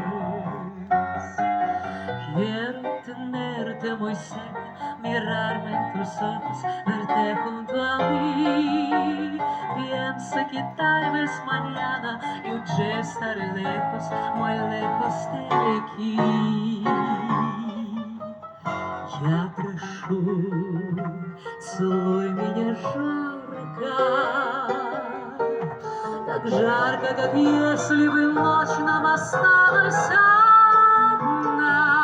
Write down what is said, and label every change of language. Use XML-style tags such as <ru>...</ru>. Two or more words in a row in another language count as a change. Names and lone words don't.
<es>Quiero tenerte muy cerca, mirarme en tus ojos, verte junto a mí. Piensa que tal vez mañana yo ya estaré lejos, muy lejos de aquí.</es> <ru>Я прошу, целуй меня жарко, так жарко, как если бы ночь нам осталась одна.</ru>